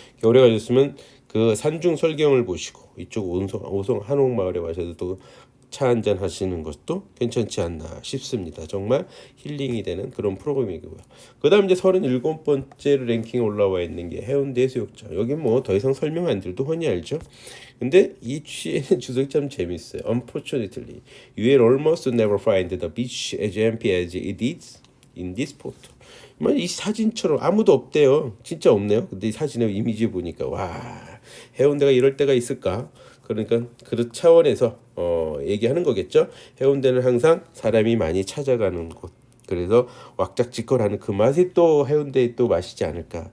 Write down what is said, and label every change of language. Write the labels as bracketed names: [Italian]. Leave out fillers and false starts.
[Korean] 겨울에 가셨으면 그 산중 설경을 보시고 이쪽 오송 한옥마을에 가셔서 또 차 한잔 하시는 것도 괜찮지 않나 싶습니다. 정말 힐링이 되는 그런 프로그램이고요. 그 다음 이제 37번째로 랭킹에 올라와 있는 게 해운대 해수욕장. 여기 뭐 더 이상 설명 안 드려도 흔히 알죠. 근데 이 주석이 참 재밌어요. [English] Unfortunately, you will almost never find the beach as empty as it is in this photo. [Korean] 이 사진처럼 아무도 없대요. 진짜 없네요. 근데 이 사진의 이미지 보니까 와, 해운대가 이럴 때가 있을까? 그러니까 그 차원에서 얘기하는 거겠죠. 해운대는 항상 사람이 많이 찾아가는 곳. 그래서 왁작지껄하는 그 맛이 또 해운대의 또 맛이지 않을까.